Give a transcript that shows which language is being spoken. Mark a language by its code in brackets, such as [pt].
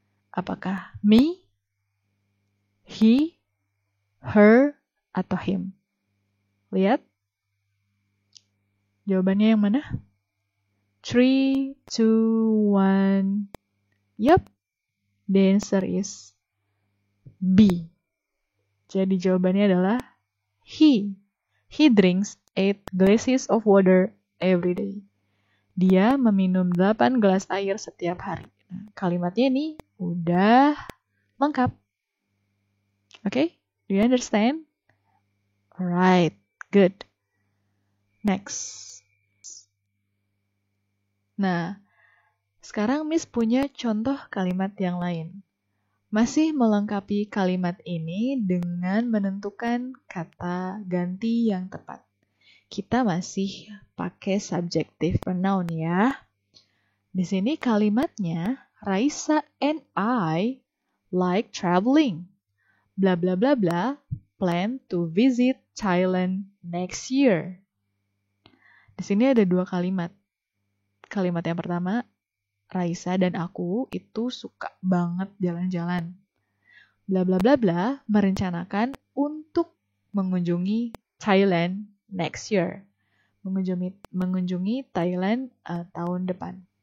[id] Apakah me, he, her, atau him? Lihat. Jawabannya yang mana? 3, 2, 1. Yup. [en] The answer is B. [id] Jadi jawabannya adalah he. [en] He drinks 8 glasses of water every day. [id] Dia meminum 8 gelas air setiap hari. Nah, kalimatnya ini udah lengkap. [en] Okay? Do you understand? Alright, good. Next. [id] Nah, sekarang Miss punya contoh kalimat yang lain. Masih melengkapi kalimat ini dengan menentukan kata ganti yang tepat. Kita masih pakai subjective pronoun ya. Di sini kalimatnya, [en] Raisa and I like traveling. Bla bla bla bla, plan to visit Thailand next year. [id] Di sini ada dua kalimat. Kalimat yang pertama, Raisa dan aku itu suka banget jalan-jalan. Bla bla bla bla merencanakan untuk mengunjungi Thailand [en] next year. [id] Mengunjungi Thailand tahun depan.